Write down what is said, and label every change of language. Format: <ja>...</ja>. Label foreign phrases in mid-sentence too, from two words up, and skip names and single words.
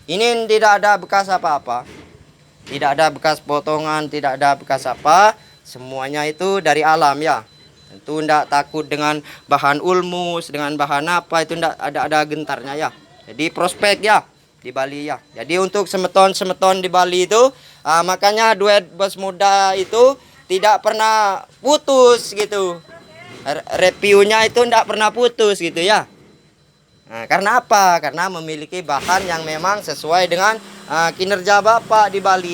<id>Ini tidak ada bekas apa-apa. Tidak ada bekas potongan, tidak ada bekas apa. Semuanya itu dari alam ya. Tentu tidak takut dengan bahan ulmus, dengan bahan apa, itu tidak ada gentarnya ya. Jadi prospek ya di Bali ya. Jadi untuk semeton-semeton di Bali itu, makanya duet bos muda itu tidak pernah putus gitu. Reviewnya itu tidak pernah putus gitu ya. Nah, karena apa? Karena memiliki bahan yang memang sesuai dengan kinerja Bapak di Bali.</id>